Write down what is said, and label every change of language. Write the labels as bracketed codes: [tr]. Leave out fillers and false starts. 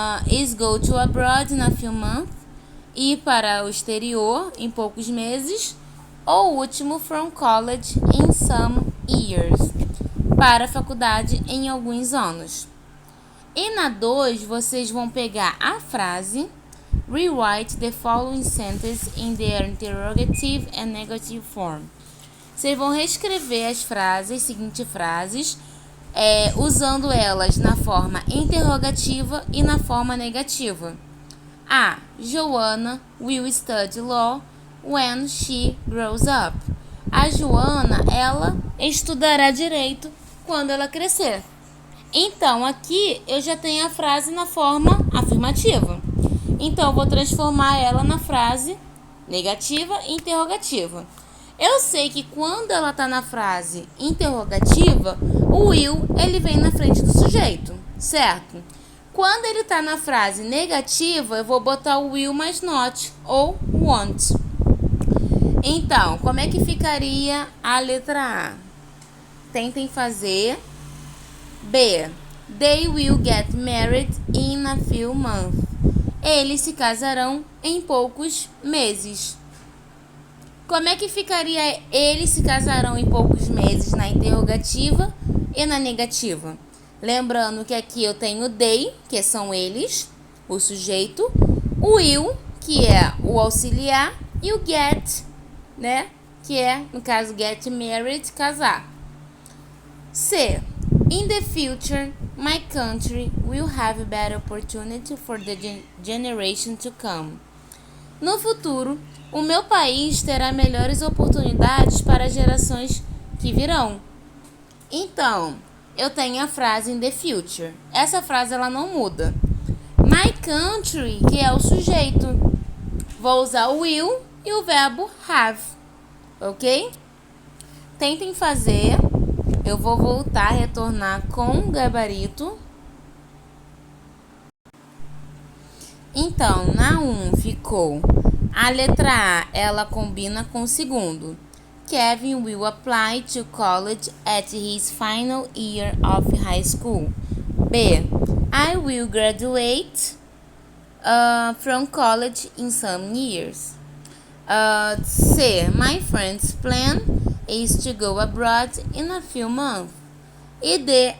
[en] Is go to abroad in a few months. [pt] Ir para o exterior em poucos meses. Ou o último, [en] from college in some years. [pt] Para a faculdade em alguns anos. E na 2, vocês vão pegar a frase [en] rewrite the following sentence in their interrogative and negative form. [pt] Vocês vão reescrever as seguintes frases, usando elas na forma interrogativa e na forma negativa. A. [en] Joanna will study law when she grows up. [pt] A Joana, ela estudará direito quando ela crescer. Então, aqui eu já tenho a frase na forma afirmativa. Então, eu vou transformar ela na frase negativa e interrogativa. Eu sei que quando ela está na frase interrogativa, o will, ele vem na frente do sujeito, certo? Quando ele está na frase negativa, eu vou botar o will mais not ou want. Então, como é que ficaria a letra A? Tentem fazer. B. [en] They will get married in a few months. [pt] Eles se casarão em poucos meses. Como é que ficaria eles se casarão em poucos meses na interrogativa e na negativa? Lembrando que aqui eu tenho they, que são eles, o sujeito, o will, que é o auxiliar, e o get, né? Que é, no caso, get married, casar. C. [en] In the future, my country will have a better opportunity for the generation to come. [pt] No futuro, o meu país terá melhores oportunidades para as gerações que virão. Então, eu tenho a frase [en] in the future. [pt] Essa frase ela não muda. My country, que é o sujeito. Vou usar o will e o verbo have. Ok? Tentem fazer. Eu vou voltar, retornar com o gabarito. Então, na 1 ficou a letra A, ela combina com o segundo. [en] Kevin will apply to college at his final year of high school. B. I will graduate from college in some years. C. My friend's plan is to go abroad in a few months. E D.